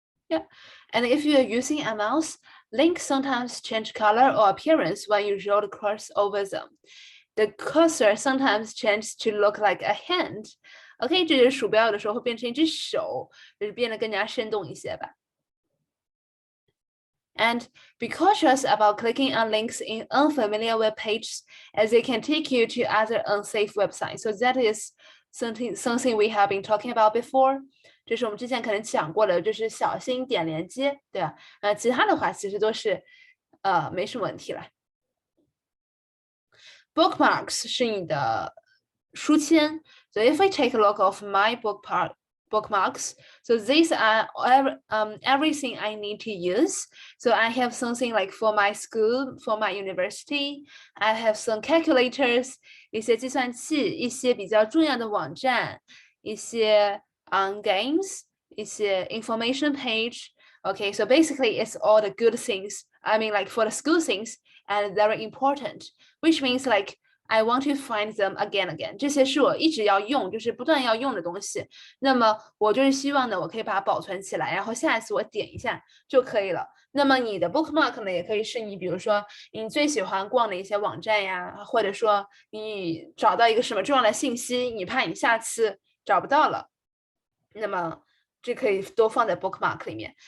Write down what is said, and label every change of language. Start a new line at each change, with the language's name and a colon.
English: Yeah, and if you are using a mouse, links sometimes change color or appearance when you roll the cursor over them. The cursor sometimes changes to look like a hand.
Chinese: OK， 这就是鼠标有的时候会变成一只手，就是变得更加生动一些吧。
English: And be cautious about clicking on links in unfamiliar web pages, as they can take you to other unsafe websites. So that is something we have been talking about before.
Chinese: 这是我们之前可能讲过的，就是小心点连接，对吧？其他的话其实都是没什么问题了。 Bookmarks 是你的书签。
English: So if I take a look of my bookmarks, so these are everything I need to use. So I have something like for my school, for my university. I have some calculators,
Chinese: 一些计算器，一些比较重要的网站，一些games, 一些 information page.
English: Okay, so basically it's all the good things. I mean, like for the school things, and very important, which means like I want to find them again.
Chinese: 这些是我一直要用，就是不断要用的东西。那么我就是希望呢，我可以把它保存起来，然后下一次我点一下就可以了。那么你的 bookmark 呢，也可以是你比如说你最喜欢逛的一些网站呀，或者说你找到一个什么重要的信息，你怕你下次找不到了，那么这可以多放在 bookmark 里面。